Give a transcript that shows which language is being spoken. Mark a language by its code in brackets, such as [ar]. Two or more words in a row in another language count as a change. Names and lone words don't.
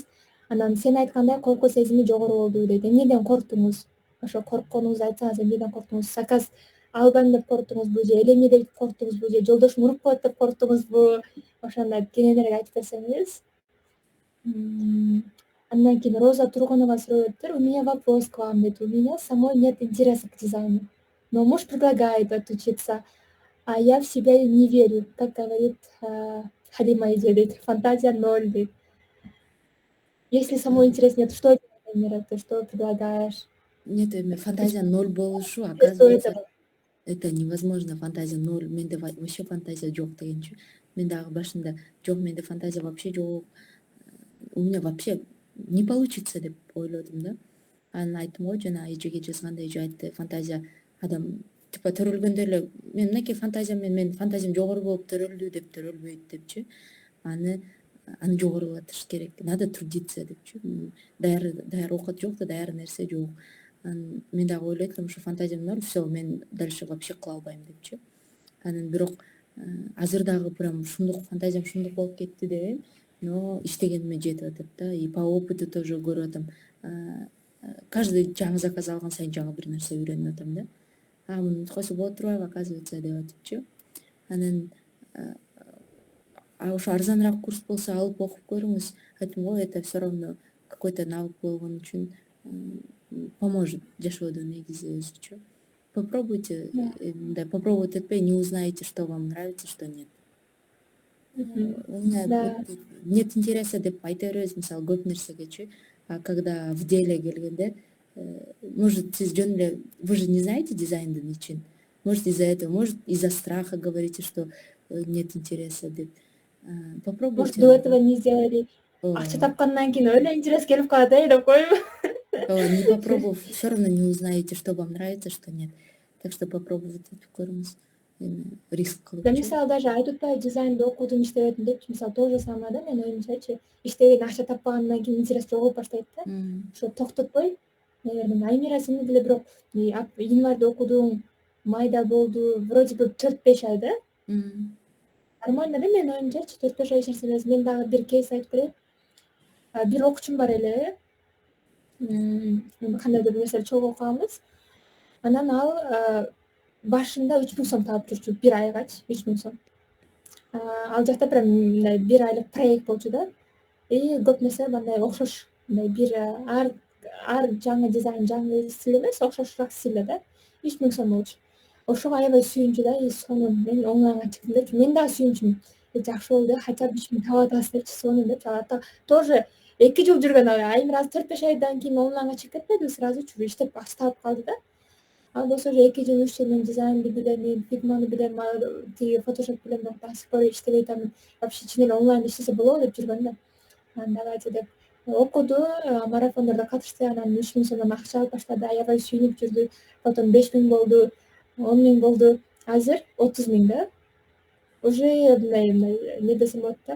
[ky] Анан сен айткандай коркуу сезими жогору болду дейт. Эмнеден корктуңуз? Ошо коркконуңузду айтсаңыз, эмнеден корктуңуз? Заказ албайм деп корктуңузбу же эле эмне деп корктуңузбу же жолдошум уруп коет деп корктуңузбу? Ошондо кененирээк айтып берсеңиз. Андан кийин Роза Тургунова сурап [ru] у меня вопрос к вам, [ky] дейт. [ru] У меня самой нет интереса к дизайну, но муж предлагает отучиться, а я в себя не верю. Как говорит Халима Идже, дейт, фантазия ноль, дейт. Если самой интерес нет, что делать, Альмира? Ты что предлагаешь? Нет, фантазия Почему [ky] ноль болушу, [ru] интересу оказывается, этого? это невозможно, фантазия ноль. [ky] Менде [ru] вообще фантазия [ky] жок дегенчи. Мен дагы башында жок, менде фантазия вообще жок. [ru] У меня вообще не получится [ky] деп ойлодум да. Анан айттым го, жана эжеге жазганда эже айтты, фантазия адам типа төрөлгөндө эле, мен мынакей фантазиям менен фантазиям жогору болуп төрөлдү деп төрөлбөйт депчи. Аны жогорулатыш керек. [ru] Надо трудиться депчи. [ky] Даяр оокат жок да, даяр нерсе жок. Анан мен дагы ойлойт элем, ушу фантазиям [ru] ноль, все, [ky] мен [ru] дальше вообще [ky] кыла албайм депчи. Анан бирок азыр дагы прям ушундук фантазиям ушундук болуп кетти дебейм, но иштегениме жетип атат да, [ru] и по опыту тоже [ky] көрүп атам. Каждый жаңы заказ алган сайын жаңы бир нерсе үйрөнүп атам да. Мунун койсо болот турбайбы, оказывается деп атыпчы. Анан ошо арзаныраак курс болсо алып окуп көрүңүз. Айттым го, [ru] это все равно какой-то навык [ky] болгон үчүн [ru] поможет [ky] жашоодо негизи өзүчө. [ru] Попробуйте, Да. мындай попробовать этпей не узнаете, что вам нравится, что нет. У меня Да. нет интереса [ky] деп айта беребиз, мисалы көп нерсегечи. [ru] А когда в деле келгенде, может, [ky] сиз жөн эле, [ru] вы же не знаете [ky] дизайндын ичин. [ru] Может, из-за этого, может, из-за страха говорите, что нет интереса деп. Может, Попробуйте. до этого не сделали. [ky] Акча Ооба, тапкандан кийин өлө интерес келип калат деп коеюнбу? [ru] не попробовав, все равно не узнаете, что вам нравится, что нет. [ky] Так что попробовать этип көрүңүз. Риск [ru] Да, [ky] кылыпчы. мисалы даже айтып атпайбы, дизайнды окудум, иштебедим депчи. Мисалы [ru] то же самое [ky] да, менин оюмчачы. Иштебей акча таппагандан кийин интерес жогоп баштайт да. Ошо токтотпой, наверное, Аймира сени деле бирок январда окудуң, майда болду, [ru] вроде бы 4-5 ай да? [ky] Нормально да, менин оюмчачы, 4-5 ай эч нерсе эмес. Мен дагы бир кейс айтып берейин. Бир окуучум бар эле. Кандайдыр бир нерсени чогуу окуганбыз. Анан ал башында 3.000 сом таап жүрчү, бир айгачы 3.000 сом. Ал жакта прям мындай 1 айлык проект болчу да. И көп нерсе мындай окшош, мындай бир ар жаңы дизайн, жаңы стиль эмес, окшошураак стилде да. 3.000 сом болчу. Ошого аябай сүйүнчү да, и сонун мен оңуйга чыктым депчи. Мен дагы сүйүнчүмүн. Жакшы болду, [ru] хотя бы [ky] 3.000 таап атабыз депчи, сонун депчи. Тоже 2 жыл жүргөн Аймира азыр 4-5 айдан кийин онлайнга чыгып кетпеди, сразу чүрү иштеп баштап калды да. Андан болсо уже 2 жыл 3 жыл мен дизайнды билем, фигманы билем, тиги фотошоп билем, бирок [ru] до сих пор [ky] иштебей атам. Вообще чын эле онлайн иштесе болобу деп жүргөн да. Давайте деп окуду, марафондордо катышты, анан 3.000 сомдон акча алып баштады, аябай сүйүнүп жүрдү. Потом 5.000 болду, 10.000 болду. Азыр 30.000 да. Уже мындай эмне десем болот да.